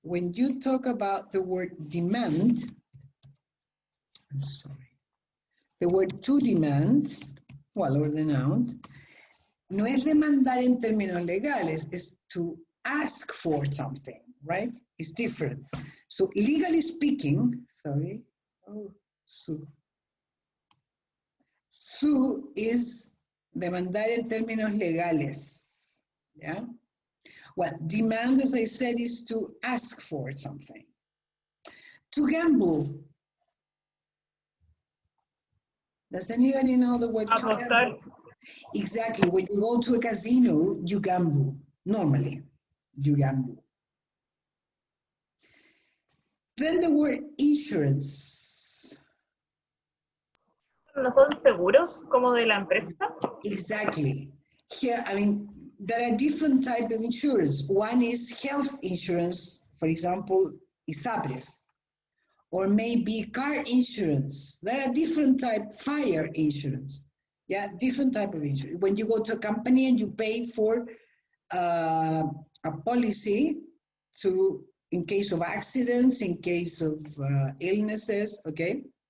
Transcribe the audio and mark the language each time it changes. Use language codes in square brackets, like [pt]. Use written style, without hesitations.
[en] When you talk about the word demand, I'm sorry, the word to demand, well, or the noun, [es] no es demandar en términos legales, es [en] to ask for something, right? It's different. So legally speaking, sorry, [es] Su is demandar en términos legales. [en] Yeah? Well, demand, as I said, is to ask for something. To gamble. Does anybody know the word to [es] Apostar. [en] gamble? Exactly. When you go to a casino, you gamble. Normally, you gamble. Then the word insurance. [es] ¿No son seguros como de la empresa? [en] Exactly. Here, I mean, there are different types of insurance. One is health insurance, for example, ISAPRES, or maybe car insurance. There are different type, fire insurance. Yeah, different type of insurance. When you go to a company and you pay for a policy to, in case of accidents, in case of illnesses, okay?